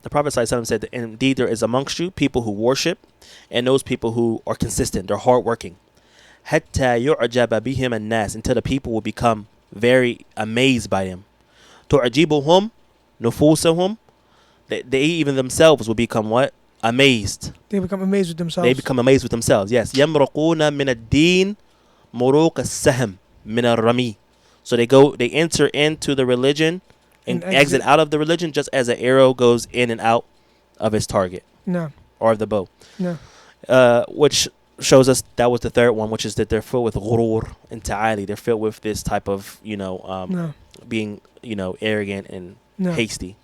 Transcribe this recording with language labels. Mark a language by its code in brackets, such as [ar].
[en] The Prophet ﷺ said that indeed there is amongst you people who worship, and those people who are consistent. They're hardworking. [ar] حتى يعجب بهم الناس, [en] until the people will become very amazed by them. [ar] تعجبهم نفوسهم. [en] They even themselves will become what? Amazed. They become amazed with themselves. They become amazed with themselves. Yes. [ar] يمرقون من الدين مروق السهم من الرمي. [en] So they enter into the religion and exit out of the religion just as an arrow goes in and out of its target. No. Or of the bow. No. Which shows us that was the third one, which is that they're filled with ghurur and ta'ali. They're filled with this type of, being, arrogant and hasty.